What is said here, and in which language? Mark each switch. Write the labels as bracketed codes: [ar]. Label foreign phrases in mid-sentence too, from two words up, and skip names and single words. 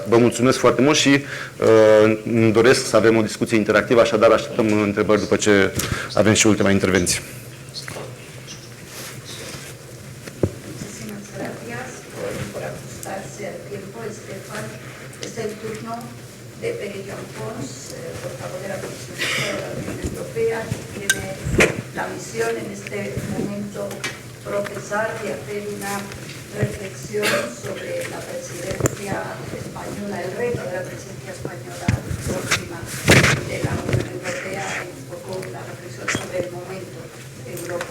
[ro] Vă mulțumesc foarte mult și îmi doresc să avem o discuție interactivă, așadar așteptăm întrebări după ce avem și ultima intervenție. [es] De Peguillón Pons, portavoz de la Comisión de la Unión Europea, que tiene la misión en este momento procesar y hacer una reflexión sobre la presidencia española, el reto de la presidencia española próxima de la Unión Europea y un poco la reflexión sobre el momento de Europa.